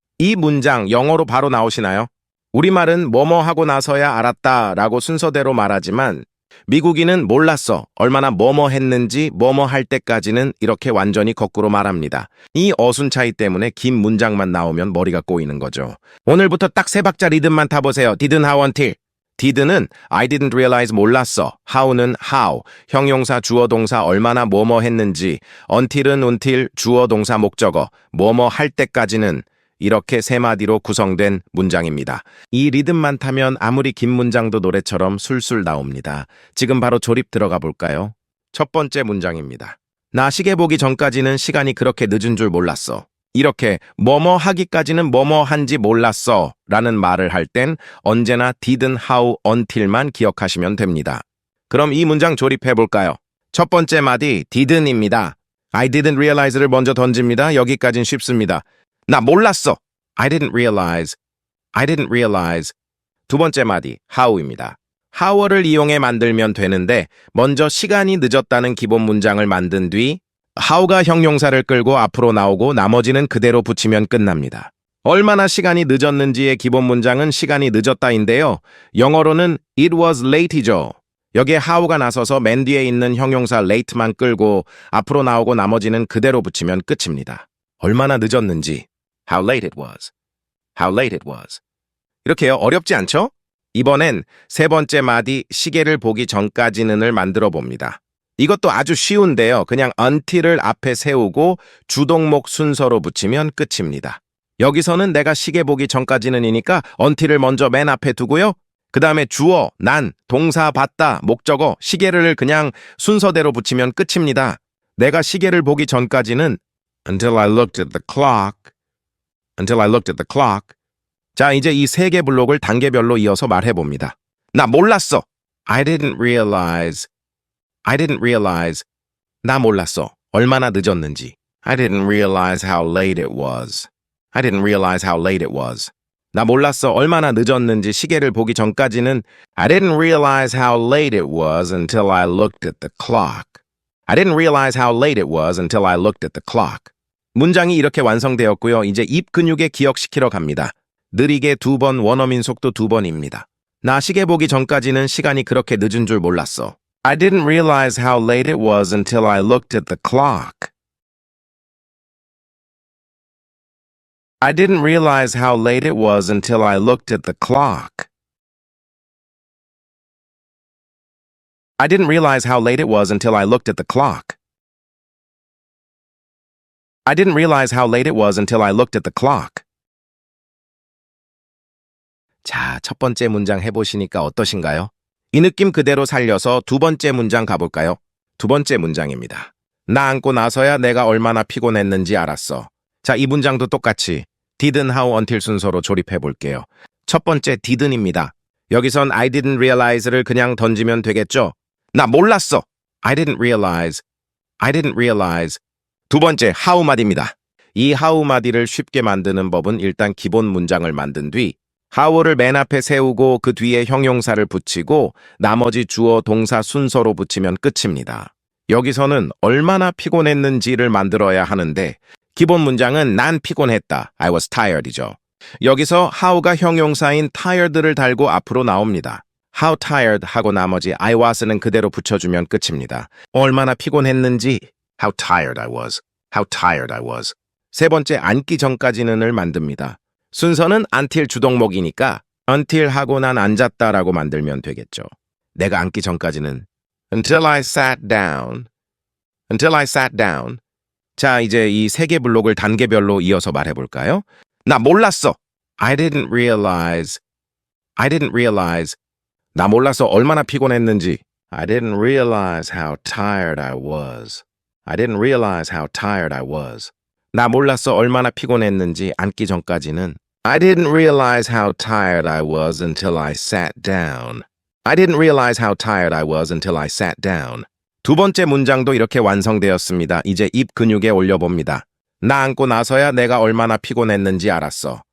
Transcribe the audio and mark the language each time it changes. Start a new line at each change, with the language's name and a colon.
Korean: 이 문장 영어로 바로 나오시나요? 우리말은 뭐뭐 하고 나서야 알았다 라고 순서대로 말하지만 미국인은 몰랐어. 얼마나 뭐뭐 했는지 뭐뭐 할 때까지는 이렇게 완전히 거꾸로 말합니다. 이 어순 차이 때문에 긴 문장만 나오면 머리가 꼬이는 거죠. 오늘부터 딱 세 박자 리듬만 타보세요.
English: Didn't how until. did는 I didn't realize
Korean: 몰랐어. how는 how, 형용사 주어 동사 얼마나 뭐뭐 했는지, until은 until 주어 동사 목적어, 뭐뭐 할 때까지는 이렇게 세 마디로 구성된 문장입니다. 이 리듬만 타면 아무리 긴 문장도 노래처럼 술술 나옵니다. 지금 바로 조립 들어가 볼까요? 첫 번째 문장입니다. 나 시계 보기 전까지는 시간이 그렇게 늦은 줄 몰랐어. 이렇게 뭐뭐 하기까지는 뭐뭐 한지 몰랐어 라는 말을 할 땐 언제나 didn't, how, until만 기억하시면 됩니다. 그럼 이 문장 조립해 볼까요? 첫 번째 마디 didn't입니다.
English: I didn't realize
Korean: 를 먼저 던집니다. 여기까진 쉽습니다. 나 몰랐어.
English: I didn't realize. I didn't realize.
Korean: 두 번째 마디 how입니다. how를 이용해 만들면 되는데 먼저 시간이 늦었다는 기본 문장을 만든 뒤 how가 형용사를 끌고 앞으로 나오고 나머지는 그대로 붙이면 끝납니다. 얼마나 시간이 늦었는지의 기본 문장은 시간이 늦었다인데요. 영어로는
English: it was late
Korean: 이죠. 여기에 how가 나서서 맨 뒤에 있는 형용사 late만 끌고 앞으로 나오고 나머지는 그대로 붙이면 끝입니다. 얼마나 늦었는지
English: how late it was. How late it was.
Korean: 이렇게요. 어렵지 않죠? 이번엔 세 번째 마디 시계를 보기 전까지는을 만들어 봅니다. 이것도 아주 쉬운데요. 그냥 until을 앞에 세우고 주동목 순서로 붙이면 끝입니다. 여기서는 내가 시계 보기 전까지는이니까 until을 먼저 맨 앞에 두고요. 그 다음에 주어, 난, 동사, 봤다, 목적어, 시계를 그냥 순서대로 붙이면 끝입니다. 내가 시계를 보기 전까지는
English: until I looked at the clock. Until I looked at the clock.
Korean: 자, 이제 이 세 개 블록을 단계별로 이어서 말해봅니다. 나 몰랐어.
English: I didn't realize. I didn't realize. 나 몰랐어.
Korean: 얼마나 늦었는지.
English: I didn't realize how late it was. I didn't realize how late it was.
Korean: 나 몰랐어. 얼마나 늦었는지 시계를 보기 전까지는
English: I didn't realize how late it was until I looked at the clock. I didn't realize how late it was until I looked at the clock.
Korean: 문장이 이렇게 완성되었고요. 이제 입 근육에 기억시키러 갑니다. 느리게 2번, 원어민 속도 2번입니다. 나 시계 보기 전까지는 시간이 그렇게 늦은 줄 몰랐어.
English: I didn't realize how late it was until I looked at the clock. I didn't realize how late it was until I looked at the clock. I didn't realize how late it was until I looked at the clock. I didn't realize how late it was until I looked at the clock.
Korean: 자, 첫 번째 문장 해보시니까 어떠신가요? 이 느낌 그대로 살려서 두 번째 문장 가볼까요? 두 번째 문장입니다. 나 앉고 나서야 내가 얼마나 피곤했는지 알았어. 자, 이 문장도 똑같이 didn't, how, until 순서로 조립해 볼게요. 첫 번째 didn't입니다. 여기선
English: I didn't realize
Korean: 를 그냥 던지면 되겠죠? 나 몰랐어.
English: I didn't realize. I didn't realize.
Korean: 두 번째 how 마디입니다. 이 how 마디를 쉽게 만드는 법은 일단 기본 문장을 만든 뒤 how를 맨 앞에 세우고 그 뒤에 형용사를 붙이고 나머지 주어 동사 순서로 붙이면 끝입니다. 여기서는 얼마나 피곤했는지를 만들어야 하는데 기본 문장은 난 피곤했다.
English: I was tired이죠.
Korean: 여기서 how가 형용사인 tired를 달고 앞으로 나옵니다.
English: How tired
Korean: 하고 나머지 I was는 그대로 붙여주면 끝입니다. 얼마나 피곤했는지
English: How tired I was. How tired I was.
Korean: 세 번째 앉기 전까지는을 만듭니다. 순서는 until 주동목이니까 until 하고 난 앉았다라고 만들면 되겠죠. 내가 앉기 전까지는 until I sat down. Until I sat down. 자, 이제 이 세 개 블록을 단계별로 이어서 말해볼까요? 나 몰랐어.
English: I didn't realize. I didn't realize. 나 몰랐어.
Korean: 얼마나 피곤했는지.
English: I didn't realize how tired I was. I didn't realize how tired I was.
Korean: 나 몰랐어. 얼마나 피곤했는지 앉기 전까지는
English: I didn't realize how tired I was until I sat down. I didn't realize how tired I was until I sat down.
Korean: 두 번째 문장도 이렇게 완성되었습니다. 이제 입 근육에 올려봅니다. 나 앉고 나서야 내가 얼마나 피곤했는지 알았어.